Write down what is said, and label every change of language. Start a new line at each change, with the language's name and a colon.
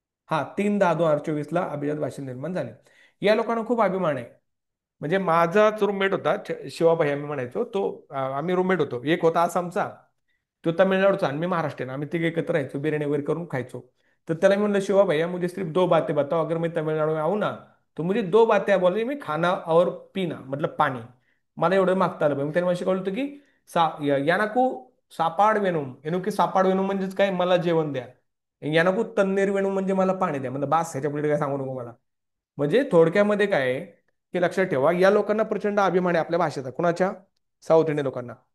Marathi: हा, 3/10/2024 ला अभिजात भाषा निर्माण झाली. या लोकांना खूप अभिमान आहे. म्हणजे माझा जो रूममेट होता, शिवाभाई आम्ही म्हणायचो, तो आम्ही रूममेट होतो. एक होता आसामचा, तो तामिळनाडूचा, आणि मी महाराष्ट्रीयन. आम्ही तिघे एकत्र राहायचो, बिर्याणी वगैरे करून खायचो. तर त्याला मी म्हणलं,
Hindi: शिवा भैया मुझे सिर्फ दो बातें बताओ, अगर मैं तमिळनाडू में आऊँ ना तो मुझे दो बातें बोलनी, मी खाना और पीना, मतलब पाणी.
Marathi: मला एवढं मागता आलं पाहिजे. मग त्याने मला शिकवलं होतं की
Tamil: यानाकू सापाड वेणूम
Marathi: की
Tamil: सापाड वेणूम
Marathi: म्हणजेच काय, मला जेवण द्या.
Tamil: यानाकू तन्नेर वेणूम
Marathi: म्हणजे मला पाणी द्या. म्हणजे बास, ह्याच्या पुढे काय सांगू नको मला. म्हणजे थोडक्यामध्ये काय आहे, की लक्षात ठेवा, या लोकांना प्रचंड अभिमान आहे आपल्या भाषेचा. कुणाच्या? साऊथ इंडियन लोकांना.